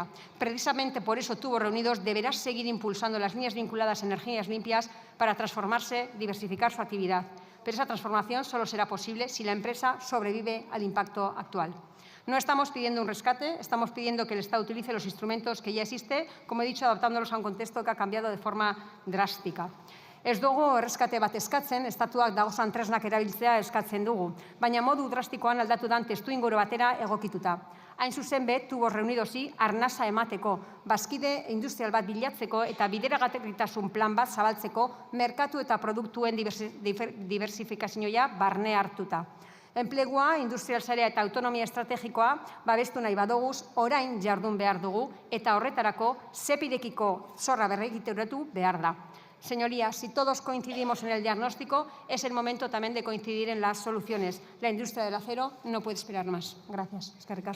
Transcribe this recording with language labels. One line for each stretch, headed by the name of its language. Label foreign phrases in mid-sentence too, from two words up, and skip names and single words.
Spanish: Precisamente por eso Tubos Reunidos deberá seguir impulsando las líneas vinculadas a energías limpias para transformarse, diversificar su actividad. Pero esa transformación solo será posible si la empresa sobrevive al impacto actual. No estamos pidiendo un rescate, estamos pidiendo que el Estado utilice los instrumentos que ya existen, como he dicho, adaptándolos a un contexto que ha cambiado de forma drástica.
Basque: Ez dugu erreskate bat eskatzen, estatuak dagozan tresnak erabiltzea eskatzen dugu, baina modu drastikoan aldatu dan testuinguru batera egokituta. Hain zuzen be, Tubos Reunidosi arnasa emateko, bazkide industrial bat bilatzeko eta bideragarritasun plan bat zabaltzeko, merkatu eta produktuen diversifikazioa barne hartuta. Enplegua, industrial sarea eta autonomia estrategikoa babestu nahi badoguz, orain jardun behar dugu eta horretarako SEPIrekiko zorra berregiteratu behar da.
Spanish: Señorías, si todos coincidimos en el diagnóstico, es el momento también de coincidir en las soluciones. La industria del acero no puede esperar más. Gracias.
Basque: Eskerrik asko.